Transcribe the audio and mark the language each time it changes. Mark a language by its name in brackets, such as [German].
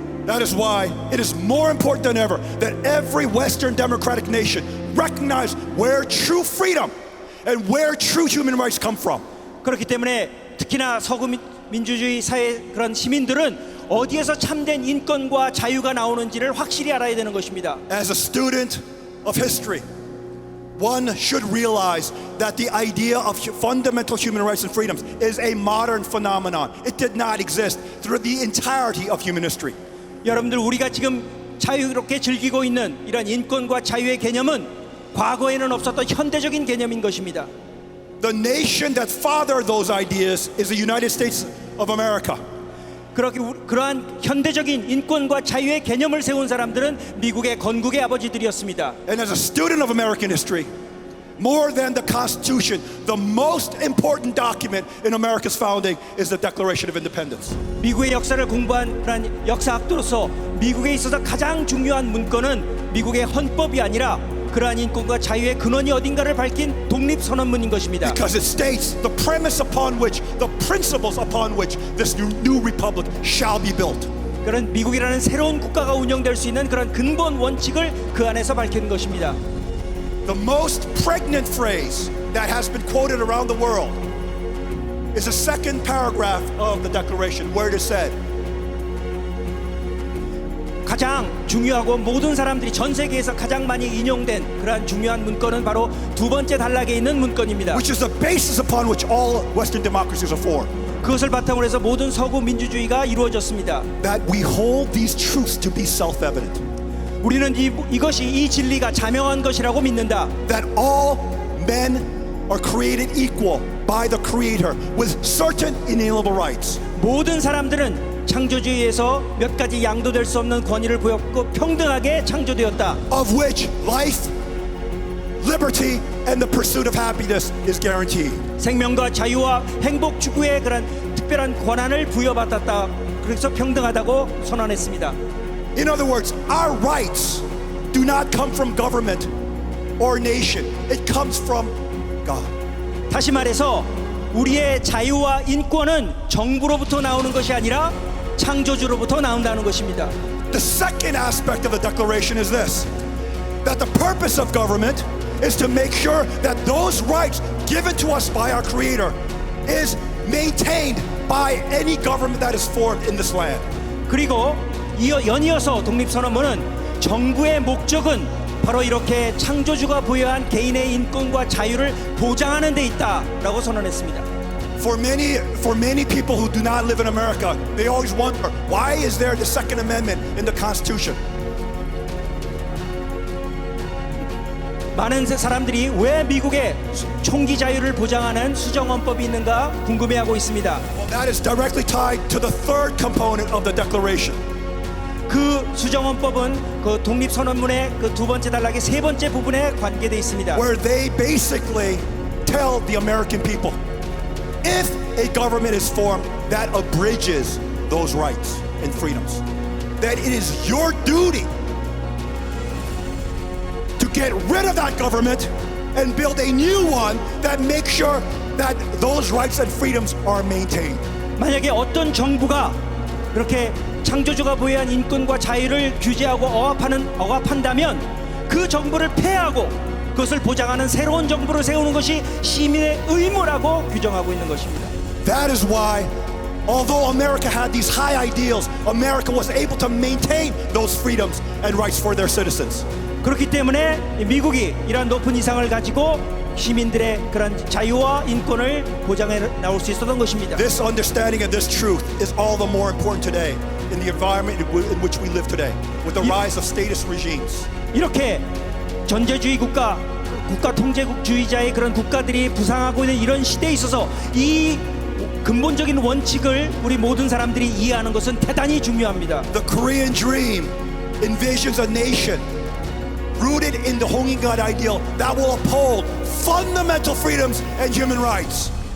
[English] That is why it is more important than ever that every Western democratic nation recognize where true freedom and where true human rights come from. [Korean] 그렇기 때문에 특히나 서구 민주주의 사회 그런 시민들은 어디에서 참된 인권과 자유가 나오는지를 확실히 알아야 되는 것입니다. [English] As a student of history, one should realize that the idea of fundamental human rights and freedoms is a modern phenomenon. It did not exist through the entirety of human history. [Korean] 여러분들 우리가 지금 자유롭게 즐기고 있는 이런 인권과 자유의 개념은 과거에는 없었던 현대적인 개념인 것입니다. [English] The nation that fathered those ideas is the United States of America. [Korean] 그러한 현대적인 인권과 자유의 개념을 세운 사람들은 미국의 건국의 아버지들이었습니다. [English] And as a student of American history, more than the Constitution, the most important document in America's founding is the Declaration of Independence. [Korean] 미국의 역사를 공부한 그런 역사학도로서 미국에 있어서 가장 중요한 문건은 미국의 헌법이 아니라 그러한 인권과 자유의 근원이 어딘가를 밝힌 독립선언문인 것입니다. [English] Because it states the premise upon which, the principles upon which this new republic shall be built. [Korean] 그런 미국이라는 새로운 국가가 운영될 수 있는 그런 근본 원칙을 그 안에서 밝힌 것입니다. [English] The most pregnant phrase that has been quoted around the world is the second paragraph of the Declaration, where it is said, [Korean] 가장 중요하고 모든 사람들이 전 세계에서 가장 많이 인용된 그러한 중요한 문건은 바로 두 번째 단락에 있는 문건입니다. [English] which is the basis upon which all Western democracies are formed. [Korean] 그것을 바탕으로 해서 모든 서구 민주주의가 이루어졌습니다. [English] That we hold these truths to be self-evident. [Korean] 우리는 이것이 이 진리가 자명한 것이라고 믿는다. [English] That all men are created equal by the Creator with certain inalienable rights. [Korean] 모든 사람들은 창조주의에서 몇 가지 양도될 수 없는 권위를 보였고 평등하게 창조되었다. [English] Of which life, liberty, and the pursuit of happiness is guaranteed. [Korean] 생명과 자유와 행복 추구의 그런 특별한 권한을 부여받았다. 그래서 평등하다고 선언했습니다. [English] In other words, our rights do not come from government or nation. It comes from God. [Korean] 다시 말해서 우리의 자유와 인권은 정부로부터 나오는 것이 아니라 창조주로부터 나온다는 것입니다. [English] The second aspect of the declaration is this: that the purpose of government is to make sure that those rights given to us by our Creator is maintained by any government that is formed in this land. [Korean] 그리고 연이어서 독립선언문은 정부의 목적은 바로 이렇게 창조주가 부여한 개인의 인권과 자유를 보장하는 데 있다라고 선언했습니다. [English] For many people who do not live in America, they always wonder, why is there the Second Amendment in the Constitution? [Korean] 많은 사람들이 왜 미국에 총기 자유를 보장하는 수정헌법이 있는가 궁금해하고 있습니다. [English] Well, that is directly tied to the third component of the Declaration. [Korean] 그 수정헌법은 그 독립선언문의 그 두 번째 단락의 세 번째 부분에 관계되어 있습니다. [English] Where they basically tell the American people, if a government is formed that abridges those rights and freedoms, that it is your duty to get rid of that government and build a new one that makes sure that those rights and freedoms are maintained. [Korean] 만약에 어떤 정부가 그렇게 창조주가 부여한 인권과 자유를 규제하고 억압한다면 그 정부를 폐하고 그것을 보장하는 새로운 정부를 세우는 것이 시민의 의무라고 규정하고 있는 것입니다. [English] That is why, although America had these high ideals, America was able to maintain those freedoms and rights for their citizens. [Korean] 그렇기 때문에 미국이 이러한 높은 이상을 가지고 시민들의 그런 자유와 인권을 보장해 나올 수 있었던 것입니다. [English] This understanding and this truth is all the more important today in the environment in which we live today, with the rise of statist regimes. [Korean] 이렇게 전제주의 국가 통제주의자의 그런 국가들이 부상하고 있는 이런 시대에 있어서 이 근본적인 원칙을 우리 모든 사람들이 이해하는 것은 대단히 중요합니다. [English] The Korean dream envisions a nation rooted in the Hongingad ideal that will uphold fundamental freedoms and human rights.